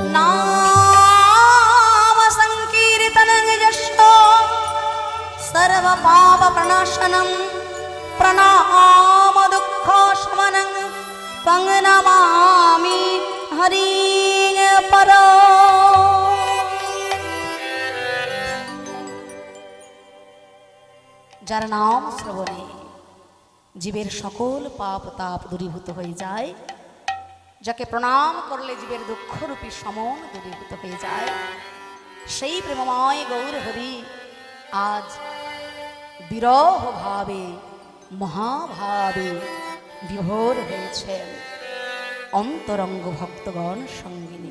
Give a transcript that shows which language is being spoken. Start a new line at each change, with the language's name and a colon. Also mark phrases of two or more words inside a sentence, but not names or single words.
Sanskrit: नाम संकीर्तनं यशो सर्व पाप प्रणाशनं, प्रणाम दुःख शमनं, तं नमामि हरिं परो।
Bangla: যার নাম শ্রবণে জীবের সকল পাপ তাপ দূরীভূত হয়ে যায়, যাকে প্রণাম করলে জীবের দুঃখরূপী সমন দূরীভূত হয়ে যায়, সেই প্রেমময় গৌর হরি আজ বিরহ ভাবে মহাভাবে বিভোর হয়েছেন অন্তরঙ্গ ভক্তগণ সঙ্গিনী।